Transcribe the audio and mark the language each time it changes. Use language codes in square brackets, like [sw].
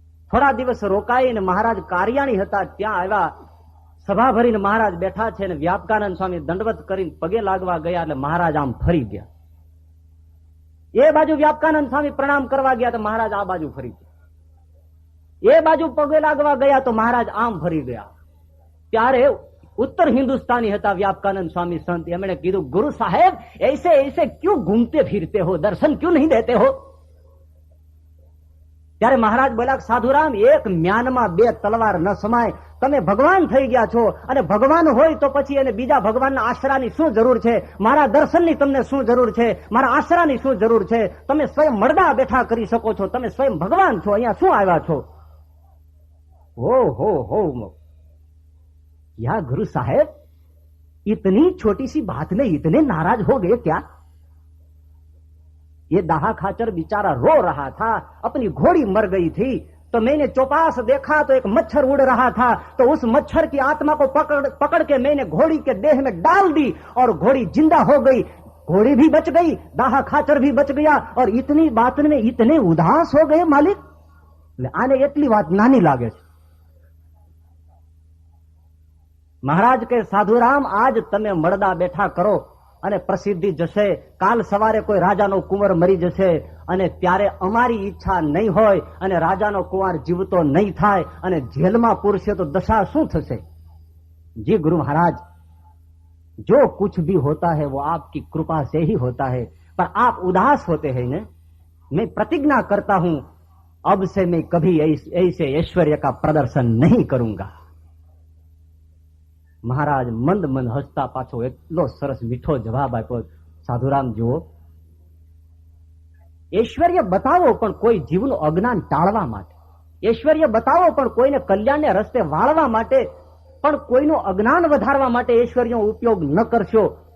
[gu] થોડા દિવસ રોકાઈને મહારાજ કારિયાણી હતા ત્યાં આવ્યા. સભા ભરીને મહારાજ બેઠા છે અને વ્યાપકાનંદ સ્વામી દંડવત કરીને પગે લાગવા ગયા એટલે મહારાજ આમ ફરી ગયા. એ બાજુ વ્યાપકાનંદ સ્વામી પ્રણામ કરવા ગયા તો મહારાજ આ બાજુ ફરી ગયા. એ બાજુ પગે લાગવા ગયા તો મહારાજ આમ ફરી ગયા. ત્યારે उत्तर हिंदुस्तानी હતા व्यापकानंद स्वामी संत. एमने कीधु [hi] गुरु साहेब ऐसे ऐसे क्यों घूमते फिरते हो, दर्शन क्यों नहीं देते हो? [gu] ત્યારે મહારાજ બોલ્યા સાધુરામ, એક મ્યાનમાં બે તલવાર ન સમાય. તમે ભગવાન થઈ ગયા છો અને ભગવાન હોય તો પછી એને બીજા ભગવાનના આશરાની શું જરૂર છે? મારા દર્શનની તમને શું જરૂર છે? મારા આશરાની શું જરૂર છે? તમે સ્વયં મરડા બેઠા કરી શકો છો. તમે સ્વયં ભગવાન છો, અહીંયા શું આવ્યા છો? [hi] हो या गुरु साहेब, इतनी छोटी सी बात में इतने नाराज हो गए क्या? ये दाहा खाचर बेचारा रो रहा था, अपनी घोड़ी मर गई थी, तो मैंने चौपास देखा तो एक मच्छर उड़ रहा था, तो उस मच्छर की आत्मा को पकड़ के मैंने घोड़ी के देह में डाल दी और घोड़ी जिंदा हो गई. घोड़ी भी बच गई, दाहा खाचर भी बच गया, और इतनी बात में इतने उदास हो गए मालिक. [gu] आने એટલી વાત નાની લાગે છે. મહારાજ કે સાધુરામ, આજ તમે મળદા બેઠા કરો અને પ્રસિદ્ધિ જશે. કાલ સવારે કોઈ રાજાનો કુંવર મરી જશે અને ત્યારે અમારી ઈચ્છા નહીં હોય અને રાજાનો કુંવર જીવતો નહીં થાય અને જેલમાં પૂરશે તો દશા શું થશે? [hi] जी गुरु महाराज, जो कुछ भी होता है वो आपकी कृपा से ही होता है, पर आप उदास होते हैं ना. मैं प्रतिज्ञा करता हूं अब से मैं कभी ऐसे ऐश्वर्य का प्रदर्शन नहीं करूंगा. [gu] મહારાજ મંદ મંદ હસતા પાછો એટલો સરસ મીઠો જવાબ આપ્યો. સાધુરામ જુઓ, ઐશ્વર્ય બતાવો પણ કોઈ જીવનું અજ્ઞાન ટાળવા માટે, ઐશ્વર્ય બતાવો પણ કોઈને કલ્યાણને રસ્તે વાળવા માટે, પણ કોઈનું અજ્ઞાન વધારવા માટે ઐશ્વર્યનો ઉપયોગ ન કરશો.